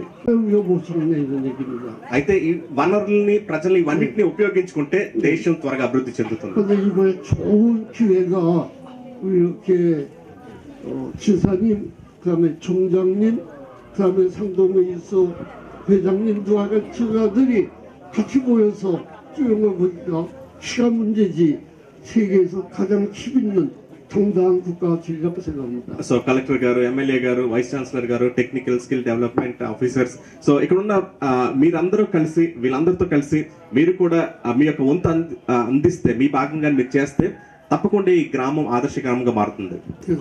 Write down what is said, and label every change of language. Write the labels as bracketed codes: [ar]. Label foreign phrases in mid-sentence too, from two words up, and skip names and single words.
[ko] 우리가 못 쓰는 얘기입니다. [te] అయితే ఈ వనరుల్ని ప్రజల్ని ఇవన్నిటిని ఉపయోగించుకుంటే దేశం త్వరగా అభివృద్ధి చెందుతుంది. [ko] 그런데 이번에 좋은 기회가 이렇게 지사님, 그다음에 총장님, 그다음에 상동회의소 회장님들과 같이 같이 모여서 쭉 보니까 시간 문제지 세계에서 가장 힘 있는 정당한 국가가 되리라고 생각합니다. [te] సో కలెక్టర్ గారు, ఎమ్మెల్యే గారు, [en] vice chancellor [te] గారు, [en] technical skill development officers, [te] సో ఇక్కడున్న మీరందరూ కలిసి వీళ్ళందరితో కలిసి మీరు కూడా మీ యొక్క వంతు అందిస్తే, మీ భాగంగా మీరు చేస్తే తప్పకుండా ఈ గ్రామం ఆదర్శ గ్రామంగా మారుతుంది.